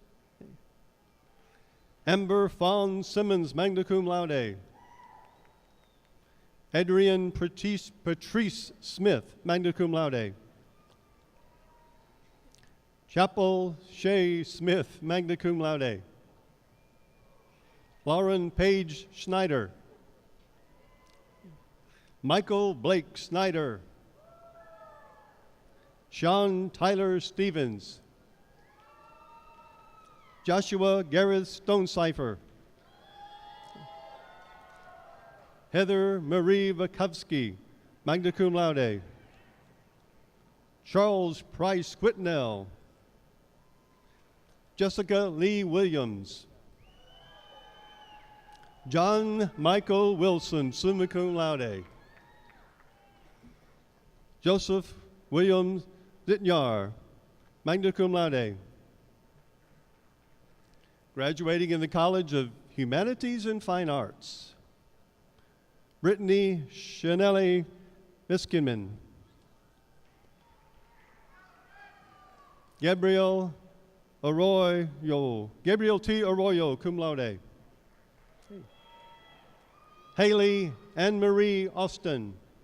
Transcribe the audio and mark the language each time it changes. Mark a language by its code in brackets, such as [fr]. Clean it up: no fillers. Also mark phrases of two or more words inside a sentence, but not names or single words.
[en] Amber Fawn Simmons, [la] magna cum laude. [en] Adrian Patrice Smith, [la] magna cum laude. [en] Chapel Shea Smith, [la] magna cum laude. [en] Lauren Page Schneider. Michael Blake Snyder. Sean Tyler Stevens. Joshua Gareth Stonecipher. Heather Marie Vakovsky, [la] magna cum laude. [en] Charles Price Whitnell. Jessica Lee Williams. John Michael Wilson, [la] summa cum laude. [en] Joseph William Zitnyar, [la] magna cum laude. [en] Graduating in the College of Humanities and Fine Arts, Brittany Chanelli Miskinman. Gabriel T. [la] Arroyo, cum laude. [en] Haley Anne-Marie Austin.